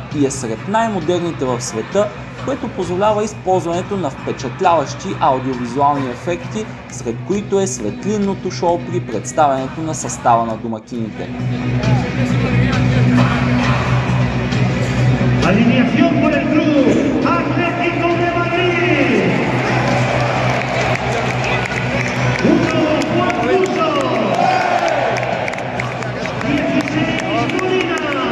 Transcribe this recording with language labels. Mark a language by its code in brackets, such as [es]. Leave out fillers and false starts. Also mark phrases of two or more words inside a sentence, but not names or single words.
[bg] и е сред най-модерните в света, което позволява използването на впечатляващи аудиовизуални ефекти, сред които е светлинното шоу при представянето на състава на домакините. [es] Alineación por el club Atlético de Madrid. Uno, Juan Russo. 16, Molina.